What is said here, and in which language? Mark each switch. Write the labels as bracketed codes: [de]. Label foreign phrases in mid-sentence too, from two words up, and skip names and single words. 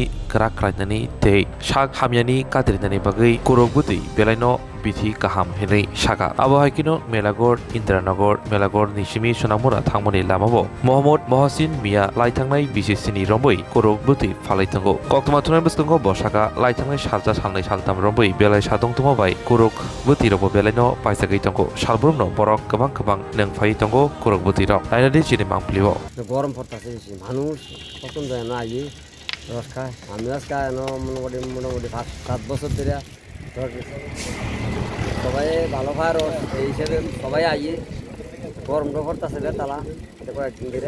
[trp] kerak krainani tei sak hamyani kadrinani bagai kurokbutui belai no bithi kaham hinai saka abo haikino melagor Indranagar melagor nisimi sonamura thangmani lamabo Mohammad Mohasin Mia laitangnai bisisini romboi korokbutui falaitango koktoma thunai bskango bosaka laitangnai salja salnai saltam romboi belai sadong tuma bai korokbuti robo belai no paisagai tango salbrumno borok kobang nengfai tango korokbuti rok lainadi chini mangplibo [bn] গরম পড়তাছে বেশি মানুষ পছন্দ হয় না আইয়ে রস খায় আমি রস খায় মোটামুটি 5-7 বছর ধরে সবাই ভালো খায় রস এই হিসেবে সবাই আইয়ে গরমটা পড়তাছে তালা কয়েকদিন ধরে